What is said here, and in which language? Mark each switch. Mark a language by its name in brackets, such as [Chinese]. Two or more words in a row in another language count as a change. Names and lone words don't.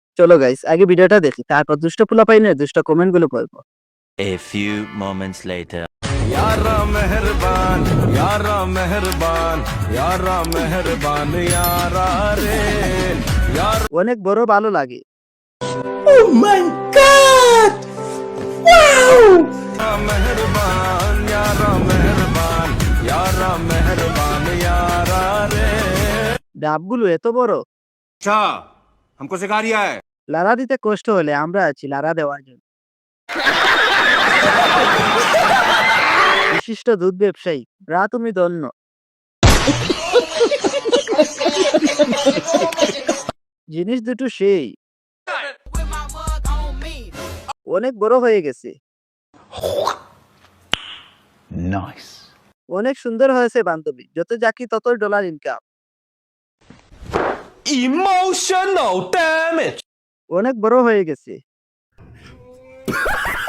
[Bangla] চলো গাইস আগে ভিডিওটা দেখি, তারপর দুষ্ট পোলা পাইনে দুষ্ট কমেন্ট গুলো পড়বো। [English] A few moments later. [Hindi] यारा मेहरबान यारा मेहरबान यारा मेहरबान यारा रे यार [Bangla] অনেক বড় ভালো লাগে। [Hindi] मेहरबान यारा मेहरबान यारा मेहरबान यारा रे [Bangla] ডাবগুলো এত বড়, [Hindi] अच्छा हमको सिखा रिया है [Bangla] লারা দিতে কষ্ট হলে আমরা আছি লারা দেওয়ার জন্য। বিশিষ্ট দুধ ব্যবসায়ী রা, তুমি ধন্য। জিনিস দুটো সেই অনেক বড় হয়ে গেছে। অনেক সুন্দর হয়েছে বান্ধবী, যত যাকি তত ডলার ইনকাম। [English] emotional damage [Bangla] অনেক বড় হয়ে গেছে।